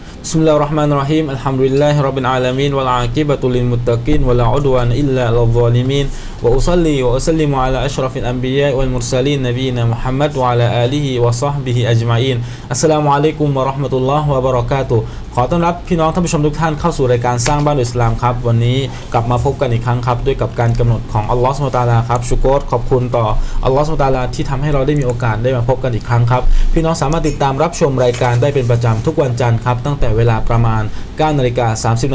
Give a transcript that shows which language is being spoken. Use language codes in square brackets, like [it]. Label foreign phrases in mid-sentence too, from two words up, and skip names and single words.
[ar] بسم الله الرحمن الرحيم. الحمد لله رب العالمين والعاقبة للمتقين ولا عدوان إلا على الظالمين. وأصلي وأسلم على أشرف الأنبياء والمرسلين نبينا محمد وعلى آله وصحبه أجمعين. السلام عليكم ورحمة الله وبركاته. [th] ขอต้อนรับพี่น้องท่านผู้ชมทุกท่านเข้าสู่รายการสร้างบ้านโดยอิสลามครับวันนี้กลับมาพบกันอีกครั้งครับด้วยกับการกำหนดของอัลลอฮฺ [ar] سبحانه وتعالى [th] ครับชุกรขอบคุณต่ออัลลอฮฺ [ar] سبحانه وتعالى [th] ที่ทำให้เราได้มีโอกาสได้มาพบกันอีกครั้งครับพี่น้องสามารถติดตามรับชมรายการได้เป็นประจำทุกวันจันทร์ครับตั้งแต่เวลาประมาณ 9:30 น.